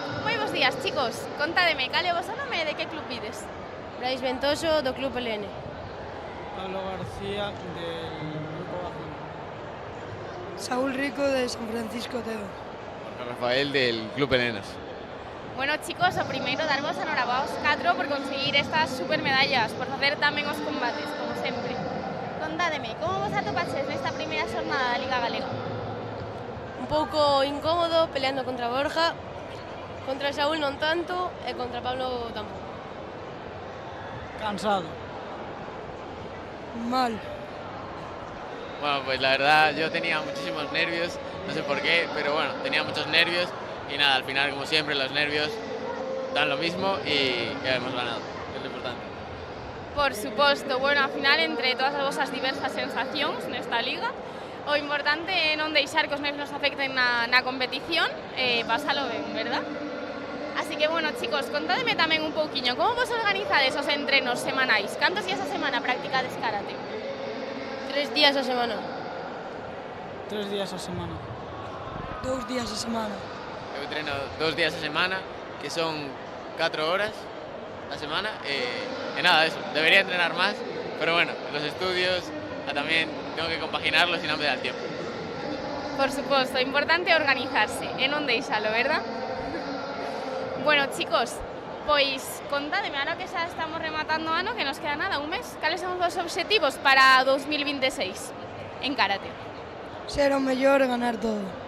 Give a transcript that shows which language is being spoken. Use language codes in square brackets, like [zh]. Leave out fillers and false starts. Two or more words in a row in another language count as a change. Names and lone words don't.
[gl] Moi bons días, chicos. Contádeme, cal é o vosso nome e de que club vides? Brais Ventoso, do Club LN. [es] Pablo García, del Grupo Bazán. Saúl Rico, de San Francisco Tedo. Rafael, del Club Elenas. [gl] Bueno, chicos, o primeiro darvos a noraboa aos 4 por conseguir estas super medallas, por facer tamén os combates, como sempre. Contádeme, como vos atopaches nesta primeira xornada da Liga Galega? Un pouco incómodo, peleando contra Borja, contra Saúl non tanto e contra Pablo tampouco. Cansado. Mal. [es] Bueno, pues la verdad yo tenía muchísimos nervios, no sé por qué, pero bueno, tenía muchos nervios y nada, al final como siempre los nervios dan lo mismo y hemos ganado, que es lo importante. [gl] Por suposto, bueno, ao final, entre todas as vosas diversas sensacións nesta liga, o importante é non deixar que os nervios afecten na competición e pasalo ben, verdad? Así que, bueno, chicos, contádeme tamén un pouquiño, como vos organizades os entrenos semanais? Cantos días a semana practicades karate? 3 días a semana. 3 días a semana. 2 días a semana. Eu entreno 2 días a semana, que son 4 horas a semana, [es] y nada, eso, debería entrenar más, pero bueno, los estudios también tengo que compaginarlos y no me da el tiempo. [gl] Por suposto, importante é organizarse e non deixalo, verdad? Bueno, chicos, pois contádeme, ahora que xa estamos rematando o ano, que nos queda nada, un mes, cales son os vos obxectivos para 2026 en karate? Ser o mellor e ganar todo.